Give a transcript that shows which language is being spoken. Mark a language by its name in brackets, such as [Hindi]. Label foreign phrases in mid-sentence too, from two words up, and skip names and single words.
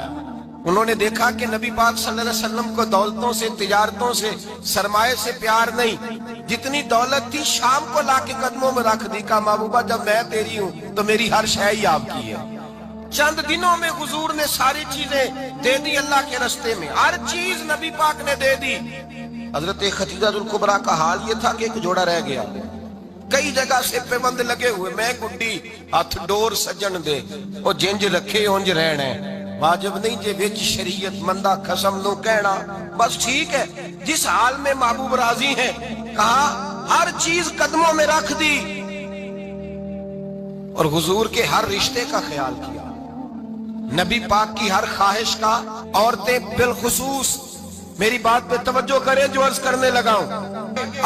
[Urdu] انہوں نے دیکھا کہ نبی پاک [Arabic] صلی اللہ علیہ وسلم [Urdu] کو دولتوں سے, تجارتوں سے, سرمایے سے پیار نہیں, جتنی دولت تھی شام کو لا کے قدموں میں رکھ دی. کہا محبوبہ جب میں تیری ہوں تو میری ہر شے ہی آپ کی ہے. چند دنوں میں حضور نے ساری چیزیں دے دی اللہ کے رستے میں, ہر چیز نبی پاک نے دے دی. حضرت خدیجہ الکبریٰ کا حال یہ تھا کہ ایک جوڑا رہ گیا, کئی جگہ سے پابند لگے ہوئے, [Punjabi] میں گڈی ہتھ ڈور سجن دے، او جنج رکھے اونج رہنا ہے. واجب نہیں جے وچ شریعت مندا قسم لو کہنا, [Urdu] بس ٹھیک ہے. جس حال میں محبوب راضی ہے، کہا ہر چیز قدموں میں رکھ دی اور حضور کے ہر رشتے کا خیال کیا، نبی پاک کی ہر خواہش کا. عورتیں بالخصوص میری بات پہ توجہ کریں جو عرض کرنے لگا ہوں.